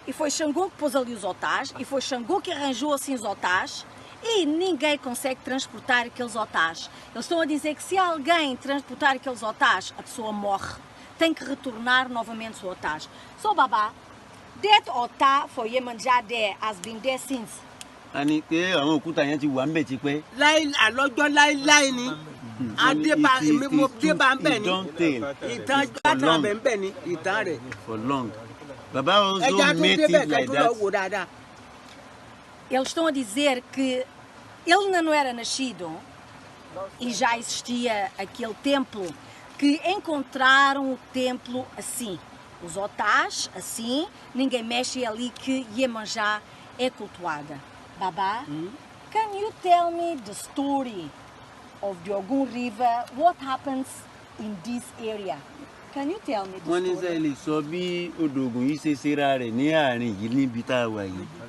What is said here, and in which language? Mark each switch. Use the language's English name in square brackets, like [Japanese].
[Portuguese] E foi Ṣàngó que pôs ali os altares, e foi Ṣàngó que arranjou assim os altares, e ninguém consegue transportar aqueles altares. Eles estão a dizer que se alguém transportar aqueles altares, a pessoa morre. Tem que retornar novamente os altares. [English] So Baba, that altar for Iemoja there has been there since. [Yoruba] Ani pé àwọn òkúta yẹn ti wà ńbẹ̀ tipẹ́. Àlọ́jọ́ láíláí ni. Adébá mo débá ńbẹ̀ ni. Ìtàn gbàtàn ńbẹ̀ ni ìtàn rẹ̀. [English] For long. Baba also made it like that. [Portuguese] Eles estão a dizer que ele ainda não era nascido e já existia aquele templo, que encontraram o templo assim. Os altares assim, ninguém mexe ali, que Iemoja é cultuada. [English] Baba, can you tell me the story of the Ogun River? What happens in this area? Can you tell me the story? [Yoruba] Wọ́n ní sẹ́ lè sọ bí odò Ògùn yìí ṣe ṣera rẹ̀ ní àárín yìí níbi tá a wà yìí.